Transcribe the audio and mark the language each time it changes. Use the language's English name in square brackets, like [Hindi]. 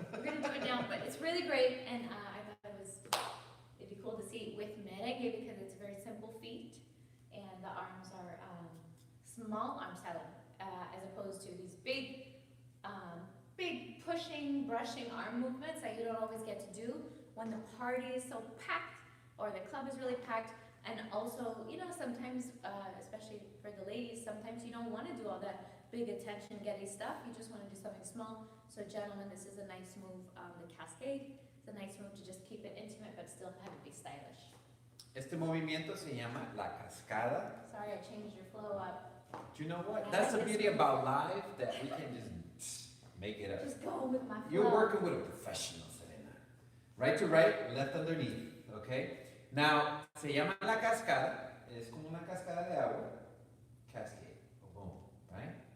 [English] We're gonna do it now, but it's really great, and I thought it'd be cool to see with merengue because it's a very simple feat, and the arms are small arm styling, as opposed to these big pushing, brushing arm movements that you don't always get to do when the party is so packed or the club is really packed. And also, you know, sometimes, especially for the ladies, sometimes you don't want to do all that big attention-getting stuff. You just want to do something small. So, gentlemen, this is a nice move. The cascade is a nice move to just keep it intimate but still have it be stylish. [Spanish] Este movimiento se llama la cascada. [English] Sorry, I changed your flow up. Do you know what? That's the beauty about live, that we can just make it up. Just go with my flow. You're working with a professional, Serena. Right to right, left underneath, okay? [Spanish] Now, se llama la cascada, es como una cascada de agua, [English] cascade, boom, right?